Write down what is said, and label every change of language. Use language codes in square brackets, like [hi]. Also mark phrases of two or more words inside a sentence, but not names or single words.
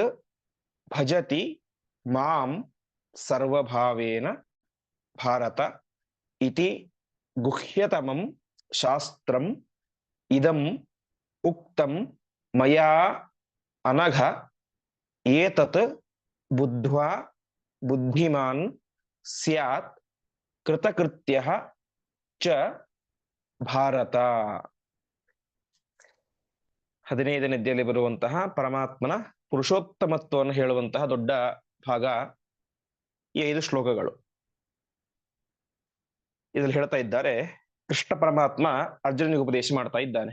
[sa] ಭಜತಿ ಮಾಂ ಸರ್ವಭಾವೇನ ಭಾರತ ಇತಿ ಗುಹ್ಯತಮಂ ಶಾಸ್ತ್ರಂ ಇದಂ ಉಕ್ತಂ ಮಯಾ ಅನಘ ಏತತ್ ಬುದ್ಧ್ವಾ ಬುದ್ಧಿಮಾನ್ ಸ್ಯಾತ್ ಕೃತಕೃತ್ಯಃ ಚ ಭಾರತ. [kn] 15ನೇ ಅಧ್ಯಾಯದಲ್ಲಿ ಬರುವಂತಹ ಪರಮಾತ್ಮನ ಪುರುಷೋತ್ತಮತ್ವವನ್ನು ಹೇಳುವಂತಹ ದೊಡ್ಡ ಭಾಗ ಈ 5 ಶ್ಲೋಕಗಳು. ಇದರಲ್ಲಿ ಹೇಳ್ತಾ ಇದ್ದಾರೆ, ಕೃಷ್ಣ ಪರಮಾತ್ಮ ಅರ್ಜುನನಿಗೆ ಉಪದೇಶ ಮಾಡ್ತಾ ಇದ್ದಾನೆ.